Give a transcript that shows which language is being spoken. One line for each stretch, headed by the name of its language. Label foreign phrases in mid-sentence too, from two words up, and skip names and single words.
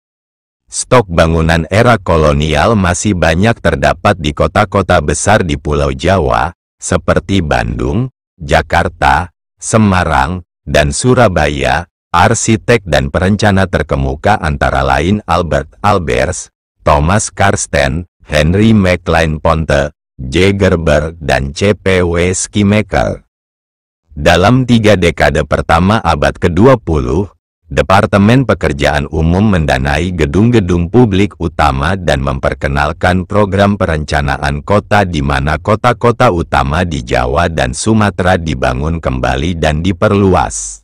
Indonesian: Stok bangunan era kolonial masih banyak terdapat di kota-kota besar di Pulau Jawa, seperti Bandung, Jakarta, Semarang, dan Surabaya. Arsitek dan perencana terkemuka antara lain Albert Albers, Thomas Karsten, Henry Maclean Ponte, J. Gerber, dan C. P. W. Schemaker. Dalam 3 dekade pertama abad ke-20, Departemen Pekerjaan Umum mendanai gedung-gedung publik utama dan memperkenalkan program perencanaan kota di mana kota-kota utama di Jawa dan Sumatera dibangun kembali dan diperluas.